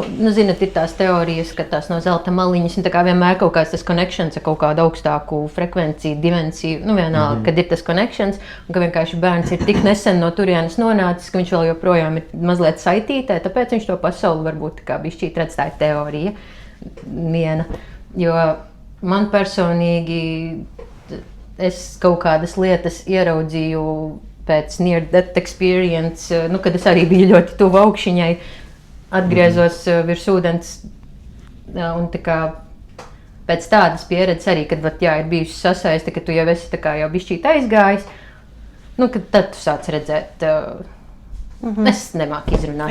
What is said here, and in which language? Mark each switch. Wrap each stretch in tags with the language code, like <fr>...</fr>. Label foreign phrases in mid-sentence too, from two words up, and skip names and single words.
<lv>Zinat, ir tās teorijas, ka tās no zelta maliņas, un tā kā vienmēr kaut kāds tas connections ar kaut kādu augstāku frekvenciju, dimensiju, vienalga, kad ir tas connections, un ka vienkārši bērns ir tik nesen no turienes nonācis, ka viņš vēl joprojām ir mazliet saitītē, tāpēc viņš to pasauli varbūt tā kā bišķīt redz, tā ir teorija viena. Jo man personīgi, es kaut kādas lietas ieraudzīju pēc</lv> <en>near-death experience,</en> <lv>kad es arī biju ļoti tuvu augšņai, atgriezos virs ūdens un tā kā pēc tādas pieredzes arī, kad ir bijusi sasaiste, ka tu jau esi tā kā jau bišķīt aizgājis, kad tad tu sāc redzēt, es nemāku izrunāt.</lv>